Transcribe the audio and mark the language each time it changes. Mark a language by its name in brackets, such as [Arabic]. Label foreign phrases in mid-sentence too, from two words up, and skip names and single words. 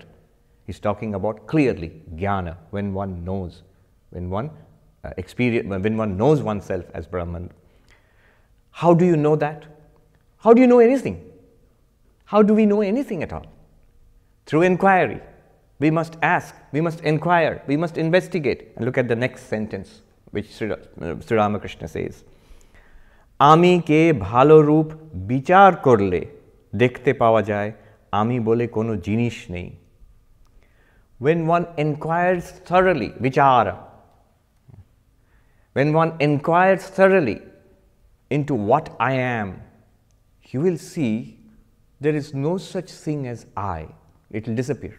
[English] He's talking about clearly jnana, when one knows, when one when one knows oneself as Brahman. How do you know that? How do you know anything? How do we know anything at all? Through inquiry. We must ask, we must inquire, we must investigate. And look at the next sentence, which Sri Ramakrishna says. [Bangla] আমি কে ভালো রূপ বিচার করলে দেখতে পাওয়া যায়, আমি বলে কোনো জিনিস নেই. [English] When one inquires thoroughly, vichara, when one inquires thoroughly into what I am, you will see there is no such thing as I. It will disappear.